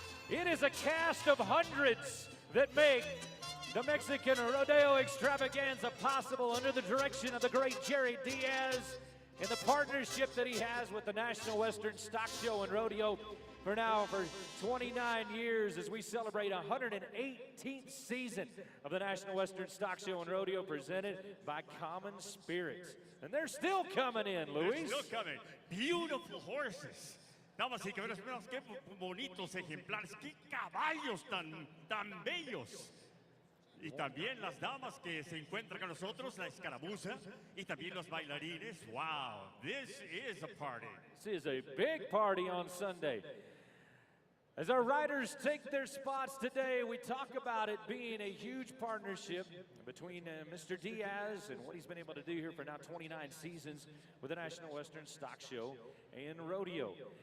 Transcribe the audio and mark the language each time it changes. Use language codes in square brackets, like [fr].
[en] It is a cast of hundreds that make the Mexican Rodeo Extravaganza possible under the direction of the great Jerry Diaz and the partnership that he has with the National Western Stock Show and Rodeo for 29 years as we celebrate 118th season of the National Western Stock Show and Rodeo presented by Common Spirits. And they're still coming in, Luis. They're still coming. Beautiful horses. [es] Damas y caballeros, qué bonitos ejemplares, qué caballos tan bellos. Y también las damas que se encuentran con nosotros, la Escaramuza, y también los bailarines. [en] Wow, this is a party. This is a big party on Sunday. As our riders take their spots today, we talk about it being a huge partnership between Mr. Diaz and what he's been able to do here for now 29 seasons with the National Western Stock Show and Rodeo.